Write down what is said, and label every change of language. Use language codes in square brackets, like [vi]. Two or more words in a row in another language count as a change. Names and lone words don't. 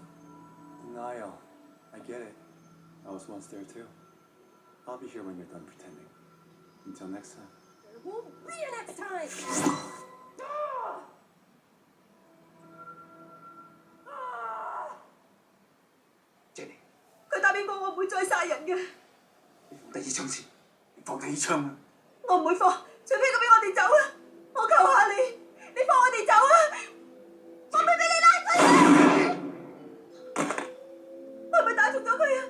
[en] Denial. I get it. I was once there too. I'll be here when you're done pretending. Until next time. There won't be a next time! [yue] Jenny，佢答應過我唔會再殺人嘅。第二槍前，你放低槍啦！我唔會放，除非佢俾我哋走啊！我求下你，你放我哋走啊！我唔會俾你拉佢啊！我係咪打中咗佢啊？